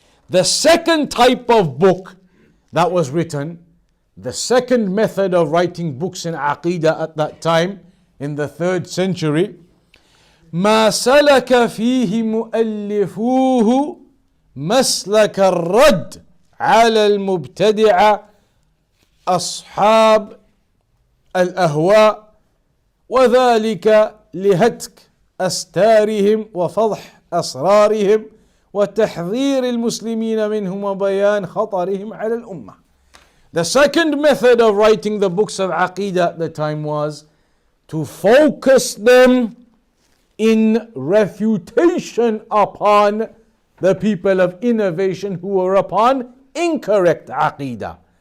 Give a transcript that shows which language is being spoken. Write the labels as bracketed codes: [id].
[en] The second type of book that was written, the second method of writing books in Aqidah at that time, in the 3rd century, [ar] ما سلك فيه مؤلفوه مسلك الرد على المبتدعة أصحاب الأهواء، وذلك لهتك أستارهم وفضح أسرارهم وتحذير المسلمين منهم وبيان خطرهم على الأمة. [en] The second method of writing the books of Aqidah at the time was to focus them in refutation upon the people of innovation who were upon incorrect Aqidah.